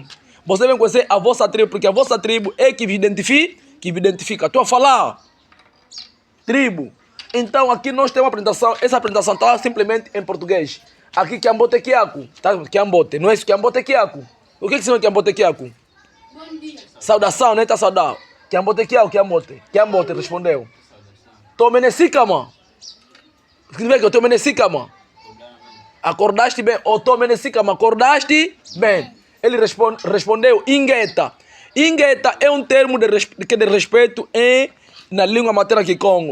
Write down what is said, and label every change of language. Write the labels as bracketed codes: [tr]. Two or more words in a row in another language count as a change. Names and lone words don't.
[pt] Você deve conhecer a vossa tribo, porque a vossa tribo é que vos identifica. Estou a falar. Tribo. Então, aqui nós temos uma apresentação. Essa apresentação está simplesmente em português. Aqui, [kg] Kiambote Kiaku. [pt] Tá? Kiambote. Não é isso? [kg] Kiambote Kiaku. [pt] O que significa [kg] Kiambote Kiaku? [pt] Bom dia. Saudação, né? Tá saudado. [kg] Kiambote Kiaku, Kiambote. [pt] Kiambote respondeu. Tomenesikama. Significa que eu tomenesikama. Acordaste bem? Ou tomenesikama. Acordaste bem? Ele respondeu Ingeta. Ingeta é um termo de respeito na língua materna Kikongo.